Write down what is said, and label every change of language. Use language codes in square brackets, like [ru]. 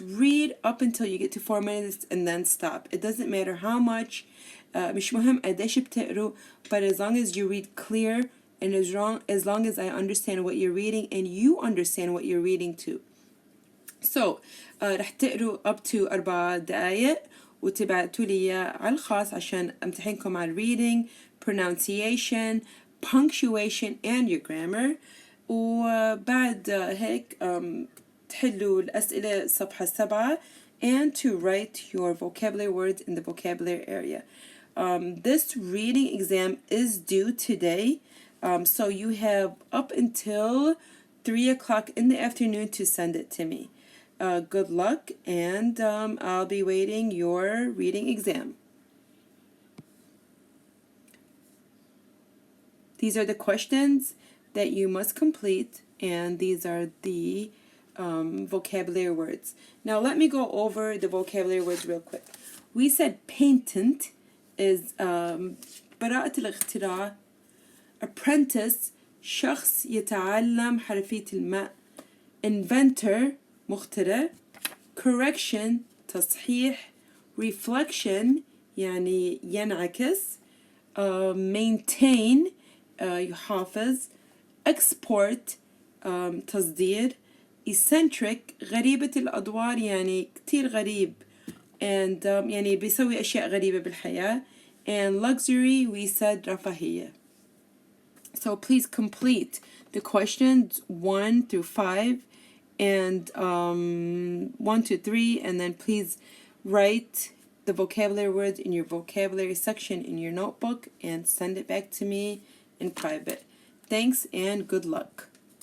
[en] Read up until you get to 4 minutes and then stop. It doesn't matter how much. [ar] مش مهم قديش بتقروا, [en] but as long as you read clear and as long as I understand what you're reading and you understand what you're reading too. So [ar] رح تقروا [en] up to 4 [ar] دقايق وتبعتوا لي على الخاص عشان امتحنكم على [en] reading, pronunciation, punctuation and your grammar. [ar] وبعد هيك تحلوا الأسئلة صفحة 7 [en] and to write your vocabulary words in the vocabulary area. This reading exam is due today, so you have up until 3 o'clock in the afternoon to send it to me. Good luck, and I'll be waiting your reading exam. These are the questions that you must complete, and these are the vocabulary words. Now let me go over the vocabulary words real quick. We said patent is براءة الاختراع. Apprentice [ar] شخص يتعلم حرفية الماء. [en] Inventor مخترع. Correction تصحيح. Reflection يعني ينعكس. Maintain يحافظ. Export تصدير. [ar] Eccentric غريبة الأدوار يعني كتير غريب and يعني بيسوي أشياء غريبة بالحياة. [en] And luxury we said رفاهية. So please complete the questions 1 through 5 and 1 to 3, and then please write the vocabulary words in your vocabulary section in your notebook and send it back to me in private. Thanks and good luck.